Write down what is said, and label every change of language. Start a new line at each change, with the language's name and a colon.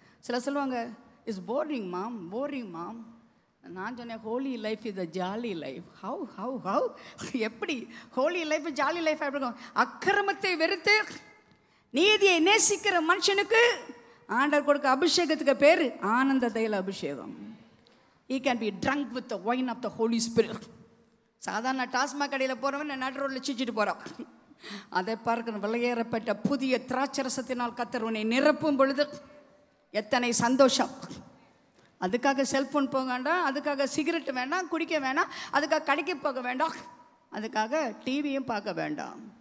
Tamil: சில சொல்லுவாங்க,
English: It's boring mom, boring mom.
Tamil: நான் சொன்னேன்,
English: Holy life is a jolly life.
Tamil: How how how எப்படி ஹோலி லைஃப் ஜாலி லைஃப் எப்படி இருக்கும்? அக்கிரமத்தை வெறுத்து நீதியை நேசிக்கிற மனுஷனுக்கு ஆண்டவர் கொடுக்க அபிஷேகத்துக்கு பேர் ஆனந்த தைல அபிஷேகம்.
English: He can be drunk with the wine of the Holy Spirit.
Tamil: சாதாரண டாஸ்மாக் கடையில் போகிறவன் நடு ரோட்டில் சிச்சிட்டு போகிறான். அதை பார்க்கிற விலையேறப்பட்ட புதிய திராட்சரசத்தினால் கர்த்தர் உன்னை நிரப்பும் பொழுது எத்தனை சந்தோஷம். அதுக்காக செல்ஃபோன் போக வேண்டாம், அதுக்காக சிகரெட் வேண்டாம், குடிக்க வேண்டாம், அதுக்காக கடைக்கு போக வேண்டாம், அதுக்காக டிவியும் பார்க்க வேண்டாம்.